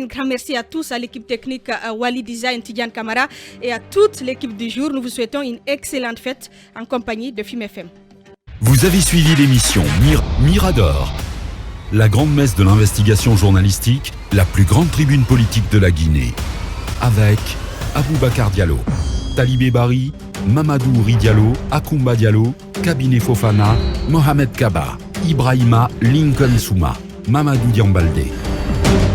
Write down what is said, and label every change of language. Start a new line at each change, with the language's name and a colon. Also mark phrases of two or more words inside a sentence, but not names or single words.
French: Grand merci à tous, à l'équipe technique Wali Design, Tidiane Kamara, et à toute l'équipe du jour. Nous vous souhaitons une excellente fête en compagnie de FIM FM. Vous avez suivi l'émission Mirador, la grande messe de l'investigation journalistique, la plus grande tribune politique de la Guinée, avec Aboubacar Diallo, Talibé Bari, Mamadou Ouri Diallo, Akumba Diallo, Kabinet Fofana, Mohamed Kaba, Ibrahima Lincoln Souma, Mamadou Diambalde.